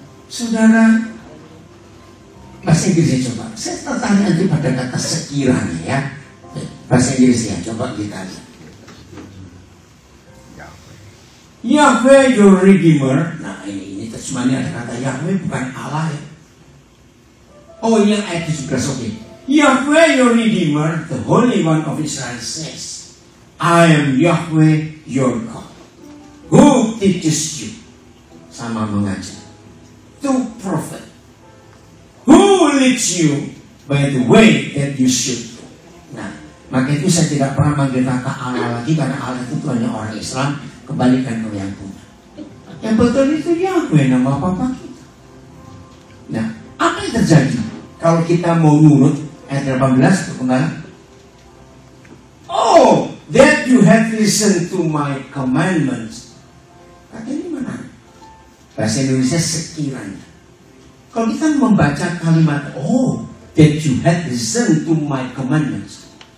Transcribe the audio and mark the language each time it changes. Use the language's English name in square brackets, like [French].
[Indonesian] Saudara, bahasa Inggrisnya coba. Saya tertarik nanti pada kata sekiranya ya. Bahasa Inggrisnya coba kita lihat. [English] Yahweh your Redeemer. [Indonesian] Nah ini terjemahannya ada kata Yahweh, bukan Allah ya. Oh ini yang ayat 17, oke. [English] Yahweh your Redeemer, the Holy One of Israel says, I am Yahweh your God, who teaches you, [Indonesian] sama mengajar, [English] to prophet, who leads you by the way that you should go. [Indonesian] Nah, maka itu saya tidak pernah manggil kata Allah lagi, karena Allah itu Tuhannya orang Islam. Kembalikan ke yang punya. Yang betul itu Yahweh, nama Papa kita. Nah, apa yang terjadi kalau kita mau nurut? Ayat 18 kembali. [English] Oh, that you have listened to my commandments. [Indonesian] Kata ini mana? Bahasa Indonesia sekiranya. Kalau kita membaca kalimat, [English] oh, that you have listened to my commandments.